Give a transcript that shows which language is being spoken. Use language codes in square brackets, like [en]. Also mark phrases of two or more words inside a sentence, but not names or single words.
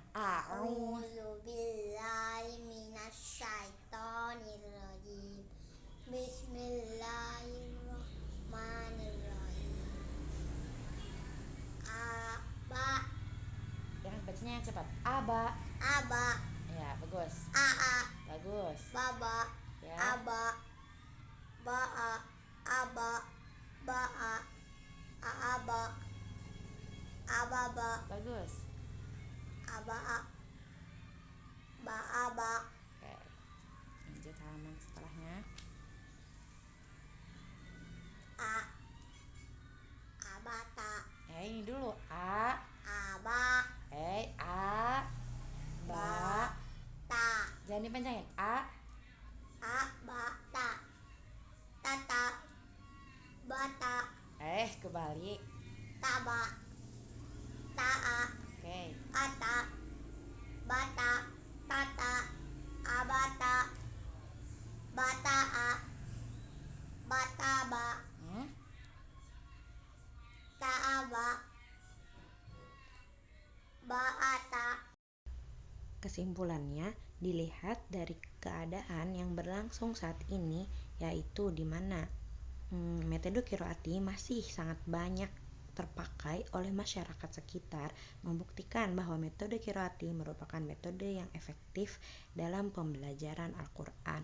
[ar] أعوذ بالله من الشيطان الرجيم. بسم الله الرحمن الرحيم. Aba. [id] yang bacanya yang cepat. [ar] Aba. Aba. [id] Ya, bagus. [ar] Aa. [id] Bagus. [ar] Baba. [id] Ya. [ar] Aba. Ba'a. Aba. Ba'a. Aba. Ababa. [id] Bagus. [ar] Aba'a. Ba'aba. [id] Oke. Lanjut halaman setelahnya. [ar] Abata. [id] Ini dulu. [ar] A. Aba. A. Ba. Ta. [id] Jangan dipanjangin. A. [ar] Bata. Tata. Bata. [id] Kebalik. [ar] Taba. ta'a, [id] Oke. [ar] ata, bata, tata, abata, bata'a, bataba, ta'aba, ba'ata. [id] Kesimpulannya, dilihat dari keadaan yang berlangsung saat ini, yaitu di mana metode qiraati masih sangat banyak terpakai oleh masyarakat sekitar, membuktikan bahwa metode qiraati merupakan metode yang efektif dalam pembelajaran Al-Quran.